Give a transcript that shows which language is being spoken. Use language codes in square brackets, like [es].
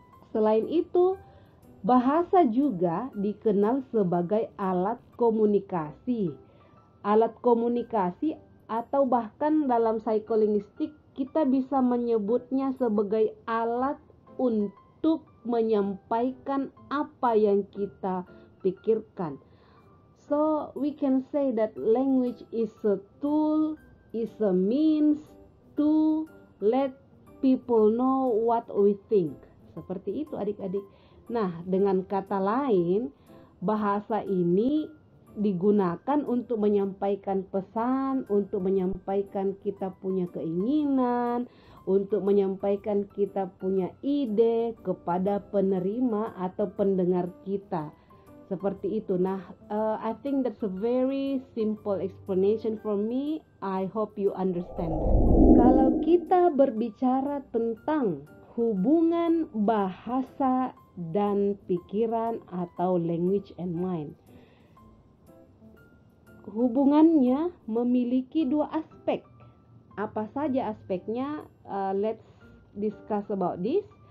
[id] Selain itu, bahasa juga dikenal sebagai alat komunikasi. Alat komunikasi atau bahkan dalam psikolinguistik kita bisa menyebutnya sebagai alat untuk menyampaikan apa yang kita pikirkan. [en] So we can say that language is a tool, is a means to let people know what we think. [id] Seperti itu adik-adik. Nah, dengan kata lain, bahasa ini digunakan untuk menyampaikan pesan, untuk menyampaikan kita punya keinginan, untuk menyampaikan kita punya ide kepada penerima atau pendengar kita. Seperti itu. [en] Nah, I think that's a very simple explanation for me. I hope you understand that. [id] Kalau kita berbicara tentang hubungan bahasa dan pikiran atau [en] language and mind, [id] hubungannya memiliki dua aspek. Apa saja aspeknya? [en] Let's discuss about this.